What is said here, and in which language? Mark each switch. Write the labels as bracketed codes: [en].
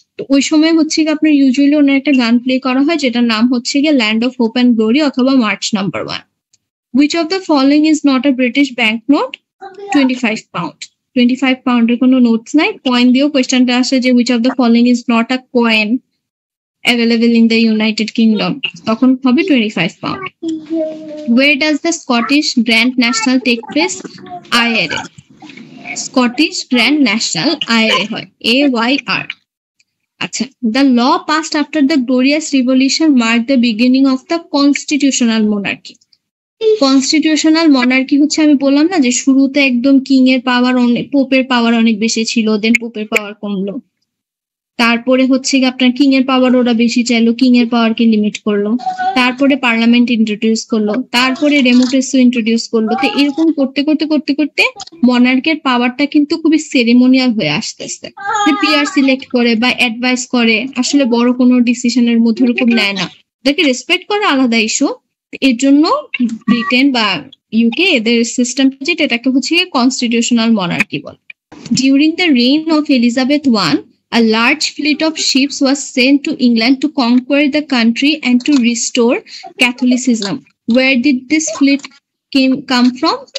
[bn] তো ওই সময় হচ্ছে কি আপনার ইউজুয়ালি ওনার একটা গান প্লে করা হয় যেটার নাম হচ্ছে গিয়ে land of hope and glory অথবা March number 1। [en] Which of the following is not a British bank note? 25 pound. [bn] 25 পাউন্ডের কোনো নোটস নাই, কয়েন দিয়েও কোয়েশ্চেনটা আসে যে [en] which of the following is not a coin available in the United Kingdom, [bn] তখন হবে [en] 25 pound. Where does the Scottish Grand National take place? IRA. Scottish Grand National IRA হয়, AYR. [bn] আচ্ছা, [en] the law passed after the Glorious Revolution marked the beginning of the constitutional monarchy. [bn] Constitutional monarchy হচ্ছে, আমি বললাম না যে শুরুতে একদম king এর পাওয়ার, পোপের পাওয়ার অনেক বেশি ছিল, দেন পোপের পাওয়ার কমলো, তারপরে হচ্ছে আপনার কিং এর পাওয়ার ওরা বেশি চাইলো, কিং এর পাওয়ারকে লিমিট করলো, তারপরে পার্লামেন্ট ইন্ট্রোডিউস করলো, তারপরে ডেমোক্রেসি ইন্ট্রোডিউস করলো। তো এরকম করতে করতে করতে করতে মনার্কের পাওয়ারটা কিন্তু খুবই সেরেমোনিয়াল হয়ে আসতেছে, যে পিআর সিলেক্ট করে বা অ্যাডভাইস করে, আসলে বড় কোনো ডিসিশনের মধ্যে এরকম নেয় না, ওদেরকে রেসপেক্ট করে আলাদা ইস্যু। এর জন্য ব্রিটেন বা ইউকে এদের সিস্টেম যেটা, এটাকে হচ্ছে কনস্টিটিউশনাল মনার্কি বলে। [en] During the reign of Elizabeth I, a large fleet of ships was sent to England to conquer the country and to restore Catholicism. Where did this fleet come from?